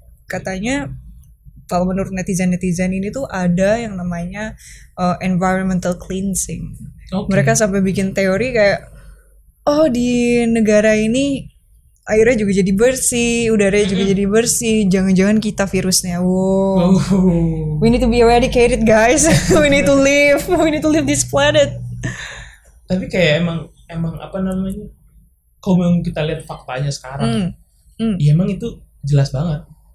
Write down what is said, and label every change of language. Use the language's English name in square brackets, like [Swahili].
[Indonesian] Katanya kalau menurut netizen ini tuh ada yang namanya environmental cleansing. [English] Okay. [Indonesian] Mereka sampai bikin teori kayak, oh di negara ini airnya juga jadi bersih, udaranya juga jadi bersih, jangan-jangan kita virusnya. [English] Wow. We need to be eradicated, guys. We need to live this planet. [Indonesian] Tapi kayak emang apa namanya? Kalau memang kita lihat faktanya sekarang, ya emang itu jelas banget.